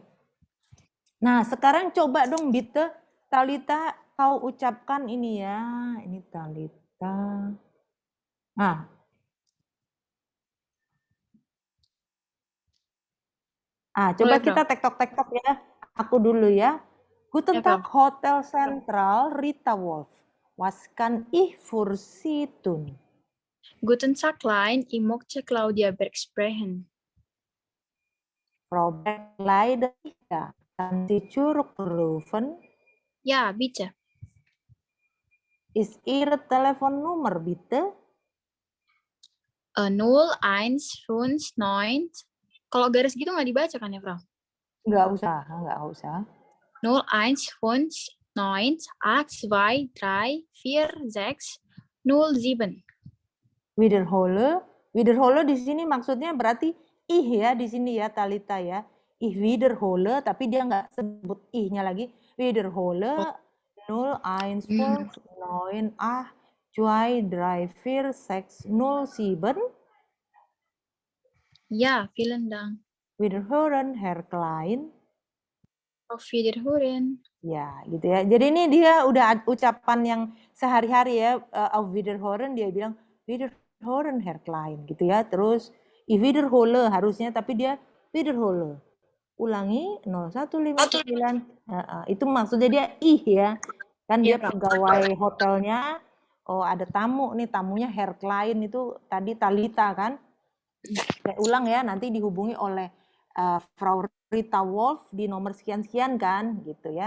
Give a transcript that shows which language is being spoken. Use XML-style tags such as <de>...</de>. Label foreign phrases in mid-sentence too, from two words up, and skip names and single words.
<id>Nah, sekarang coba dong bitte Talita kau ucapkan ini ya. Ini Talita. Nah, coba Boleh, Fra. kita tektok-tektok ya. Aku dulu ya.</id> <de>Guten</de> <id>Ya, Fra.</id> <de>Tag Hotel Central Rita Wolf. Was kann ich für Sie tun? Guten Tag, Klein. Ich möchte Claudia Berg sprechen. Frau Beck leider nicht da. Kann Sie zurückrufen? Ja, bitte. Ist Ihre Telefonnummer bitte? 0159.</de> <id>Kalau garis gitu nggak dibaca kan ya, Fra? Nggak usah. 015982344607. Wiederhole di sini maksudnya berarti ih ya di sini ya, Talita ya.</id> <de>Ich wiederhole,</de> <id>tapi dia nggak sebut ih-nya lagi.</id> <de>Wiederhole 015982344607. Ja, vielen Dank. Wiederhören, Herr Klein. Auf Wiederhören.</de> <id>Ya, gitu ya. Jadi ini dia udah ucapan yang sehari-hari ya.</id> <de>Auf Wiederhören,</de> <id>dia bilang Wiederhören, Herr Klein, gitu ya. Terus</id> <de>ich wiederhole</de> <id>harusnya, tapi dia Wiederhole. Ulangi 0159. Itu maksudnya dia ih ya. Kan dia Iya, Fra. pegawai hotelnya. Oh, ada tamu nih, tamunya Herr Klein itu tadi Talita kan. Saya ulang ya, nanti dihubungi oleh Frau Rita Wolf di nomor sekian-sekian kan, gitu ya.</id>